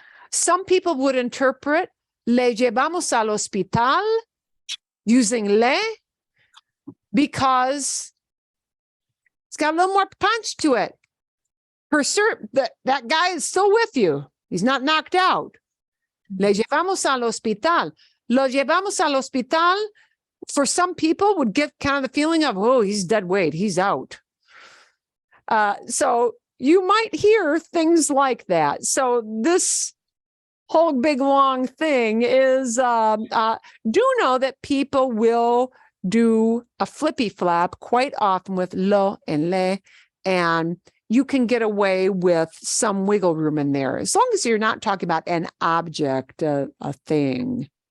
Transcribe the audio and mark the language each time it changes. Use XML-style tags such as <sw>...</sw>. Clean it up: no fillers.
<en>Some people would interpret</en> <es>le llevamos al hospital</es> <en>using le because it's got a little more punch to it. For certain, that guy is still with you. He's not knocked out.</en> <es>Le llevamos al hospital. Lo llevamos al hospital,</es> <en>for some people, would give kind of the feeling of, oh, he's dead weight. He's out. So you might hear things like that. So this whole big long thing is, do know that people will do a flippy flap quite often with lo and le, and you can get away with some wiggle room in there, as long as you're not talking about an object, a thing.</en>